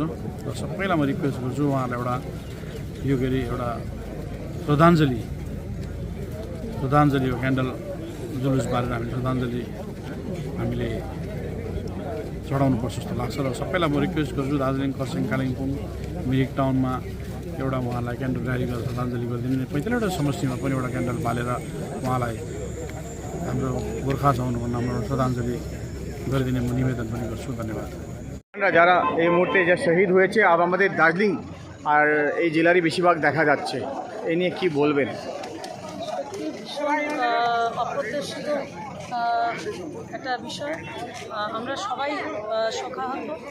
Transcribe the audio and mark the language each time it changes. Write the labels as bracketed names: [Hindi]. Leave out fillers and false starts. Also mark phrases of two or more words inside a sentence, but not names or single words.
[Nepali] र सबैलाई म रिक्वेस्ट गर्छु उहाँहरूलाई एउटा यो के अरे एउटा श्रद्धाञ्जली हो, क्यान्डल जुलुस बारेर हामीले श्रद्धाञ्जली हामीले चढाउनुपर्छ जस्तो लाग्छ। र सबैलाई म रिक्वेस्ट गर्छु दार्जिलिङ, खरसाङ, कालिम्पोङ, मिरिक टाउनमा एउटा उहाँलाई [English] candle rally [Nepali] गरेर श्रद्धाञ्जली गरिदिने, 45वटा समष्टिमा पनि एउटा क्यान्डल बालेर उहाँलाई हाम्रो गोर्खा जवानको नाममा श्रद्धाञ्जली गरिदिने म निवेदन पनि गर्छु। धन्यवाद। [Bangla] যারা এই মুহূর্তে যে শহীদ হয়েছে আর আমাদের দার্জিলিং আর এই জেলারই বেশিরভাগ দেখা যাচ্ছে, এই নিয়ে কি বলবেন? অপ্রত্যাশিত একটা বিষয়। আমরা সবাই শোকাহত।